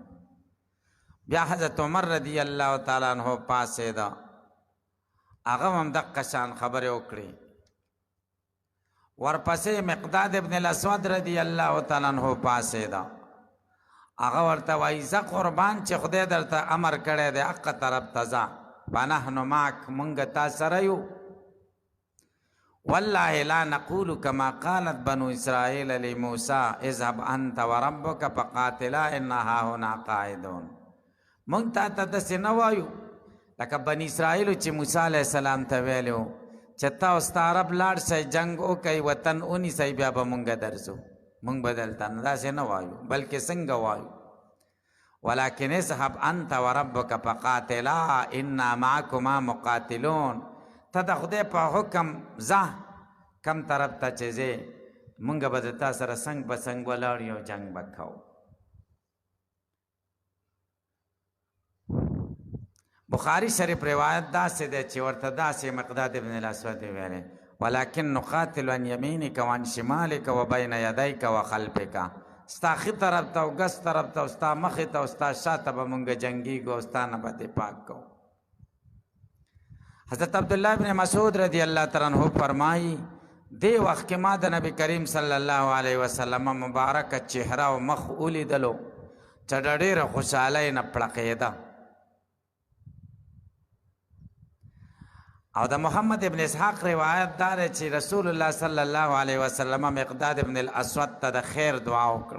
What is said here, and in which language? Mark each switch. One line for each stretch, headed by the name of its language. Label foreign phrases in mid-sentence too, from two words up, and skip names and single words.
Pashto: بیا حضرت عمر
Arabic: رضی الله تعالی عنہ
Pashto: پاڅېده، هغه هم دقه شان خبرې وکړې. ورپسې مقداد ابن الاسود
Arabic: رضی الله تعالی عنہ
Pashto: پاڅېده، هغه ورته وایي زه قربان چې خدای درته امر کړی دی حق طرف ته ځه،
Arabic: فنحن معک،
Pashto: موږ تا سره یو.
Arabic: والله لا نقول كما قالت بنو اسرائیل لموسی اذهب انت وربك فقاتلا ان هاهنا قاعدون.
Pashto: موږ تا ته داسې نه وایو لکه بني اسرائیلو چې موسی علیه السلام ته ویلي وو چې تا او ستا رب لاړ شئ جنګ وکئ وطن ونیسئ بیا به موږ درځو. موږ به دلته داسې نه وایو، بلکې څنګه وایو
Arabic: ولکن اذهب انت وربك فقاتلا انا معكما مقاتلون.
Pashto: ته د خدای په حکم ځه کم طرف ته چې ځې، موږ به د تا سره څنګ په څنګ ولاړ یو جنګ به کوو. بخاری شریف روایت داسې دی چې ورته داسې مقداد ابن الاسود ویلی
Arabic: ولکن نقاتل عن یمینک وعن شمالک وبین یدیک وخلفک.
Pashto: ستا ښي طرف ته او ګس طرف ته او ستا مخې ته او ستا شاته به مونږ جنګېږو او ستا نه به دفاع کوو. حضرت عبدالله ابن مسعود
Arabic: رضی الله تعالی عنہ
Pashto: فرمایي دې وخت کې ما د نبی کریم
Arabic: صلی الله علیه وسلم
Pashto: مبارکه چهره او مخ ولیدلو چې د ډېره خوشحالۍ نه پړقېده او د محمد ابن اسحاق روایت دار چې رسول الله
Arabic: صلی الله علیه وسلم
Pashto: مقداد ابن الاسود ته د خیر دعا وکړه.